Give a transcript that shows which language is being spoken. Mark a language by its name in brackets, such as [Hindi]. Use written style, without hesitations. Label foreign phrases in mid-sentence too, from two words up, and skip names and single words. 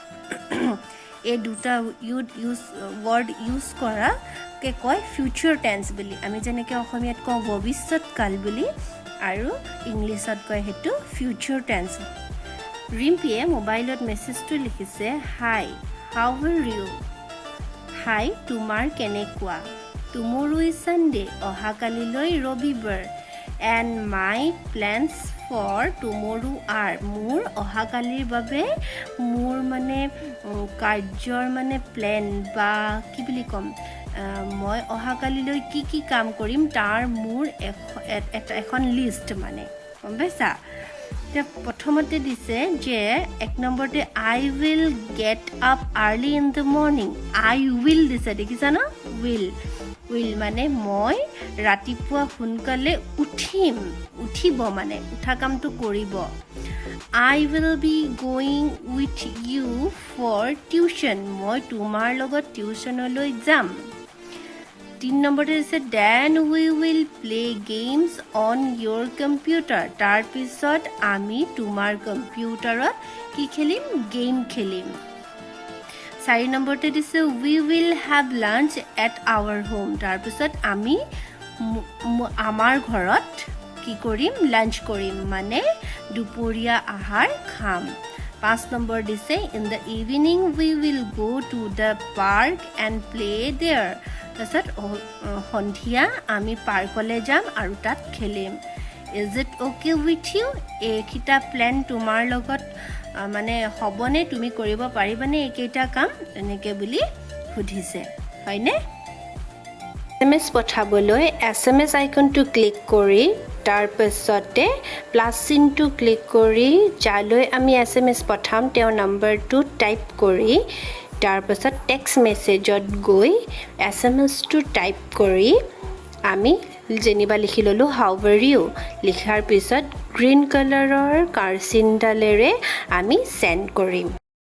[Assamese] এই দুটা [English] word use [Assamese] কৰাকে কয় [English] future tense [Assamese] বুলি আমি যেনেকৈ অসমীয়াত কওঁ ভৱিষ্যত কাল বুলি আৰু ইংলিছত কয় সেইটো [English] future tense [Assamese] ৰিম্পিয়ে মোবাইলত মেছেজটো লিখিছে হাই [English] how are you hi [Assamese] তোমাৰ কেনেকুৱা [English] tomorrow is Sunday [Assamese] অহাকালিলৈ ৰবিবাৰ [English] and my plans for tomorrow are [Assamese] মোৰ অহাকালিৰ বাবে মোৰ মানে কাৰ্যৰ মানে প্ল্যান বা কি বুলি কম মই অহাকালিলৈ কি কাম কৰিম তাৰ মোৰ এখন লিষ্ট মানে গম পাইছা এতিয়া প্ৰথমতে দিছে যে এক নম্বৰতে [English] I will get up early in the morning I will [Assamese] দিছে দেখিছা না will মানে মই ৰাতিপুৱা সোনকালে উঠিব মানে উঠা কামটো কৰিব [English] I will be going with you for tuition [Assamese] মই তোমাৰ লগত টিউচনলৈ যাম 3 নম্বৰতে আছে [English] then we will play games on your computer [Assamese] তাৰ পিছত আমি তোমাৰ কম্পিউটাৰত কি খেলিম গেম খেলিম 4 নম্বৰতে দিছে [English] we will have lunch at our home [Assamese] তাৰ পিছত আমি আমাৰ ঘৰত কি কৰিম লাঞ্চ কৰিম মানে দুপৰীয়া আহাৰ খাম 5 নম্বৰ দিছে [English] in the evening we will go to the park and play there [Assamese] তাৰপিছত সন্ধিয়া আমি পাৰ্কলৈ যাম আৰু তাত খেলিম [English] is it okay with you [Assamese] এইকেইটা প্ল্যান তোমাৰ লগত মানে হ'বনে তুমি কৰিব পাৰিবানে এইকেইটা কাম এনেকৈ বুলি সুধিছে হয়নে SMS পঠাবলৈ SMS আইকনটো ক্লিক কৰি তাৰ পিছতে প্লাস চিনটো ক্লিক কৰি যালৈ আমি SMS পঠাম তেওঁৰ নম্বৰটো টাইপ কৰি তাৰ পিছত টেক্সট মেছেজত গৈ SMSটো টাইপ কৰি আমি যেনিবা লিখি ললো [English] how are you [Assamese] লিখাৰ পিছত গ্ৰীন কালাৰৰ কাৰ্চিনডালেৰে আমি সেন্ড কৰিম